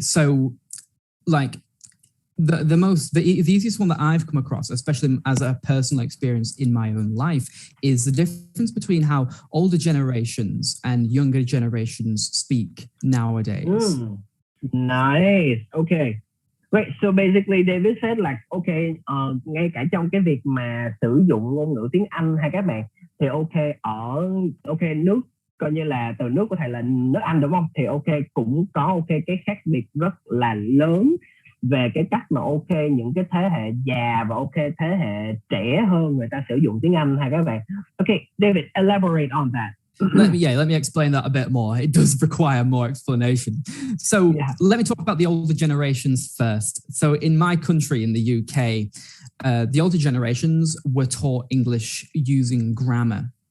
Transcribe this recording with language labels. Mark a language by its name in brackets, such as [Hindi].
[English] So like the easiest one that I've come across, especially as a personal experience in my own life, is the difference between how older generations and younger generations speak nowadays. Nice. Okay. Right, so basically David said like [Vietnamese] ngay cả trong cái việc mà sử dụng ngôn ngữ tiếng Anh hay các bạn, thì ở nước coi như là từ nước của thầy là nước Anh đúng không? Thì cũng có cái khác biệt rất là lớn về cái cách mà những cái thế hệ già và thế hệ trẻ hơn người ta sử dụng tiếng Anh hay các bạn. [English] Okay, David, elaborate on that. Let me explain that a bit more. It does require more explanation. So let me talk about the older generations first. So in my country, in the UK, the older generations were taught English using grammar.